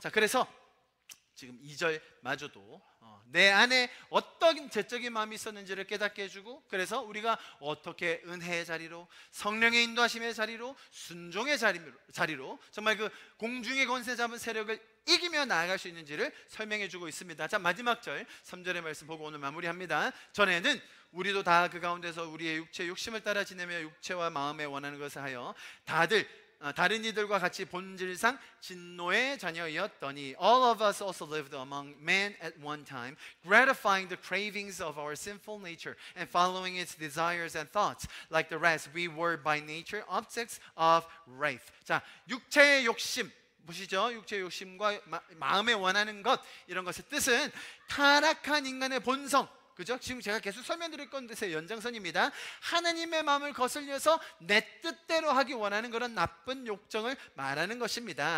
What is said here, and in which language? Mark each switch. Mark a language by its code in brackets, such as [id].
[ko] 자, 그래서 지금 2절마저도 내 안에 어떤 죄적인 마음이 있었는지를 깨닫게 해주고, 그래서 우리가 어떻게 은혜의 자리로, 성령의 인도하심의 자리로, 순종의 자리로 정말 그 공중의 권세 잡은 세력을 이기며 나아갈 수 있는지를 설명해주고 있습니다. 자, 마지막 절 3절의 말씀 보고 오늘 마무리합니다. 전에는 우리도 다 그 가운데서 우리의 육체 욕심을 따라 지내며 육체와 마음에 원하는 것을 하여 다른 이들과 같이 본질상 진노의 자녀였더니 [en] all of us also lived among men at one time, gratifying the cravings of our sinful nature and following its desires and thoughts. Like the rest, we were by nature objects of wrath. [ko] 자, 육체의 욕심 보시죠. 육체의 욕심과 마음에 원하는 것, 이런 것의 뜻은 타락한 인간의 본성, 그죠? 지금 제가 계속 설명드릴 건데서 연장선입니다. 하나님의 마음을 거슬려서 내 뜻대로 하기 원하는 그런 나쁜 욕정을 말하는 것입니다.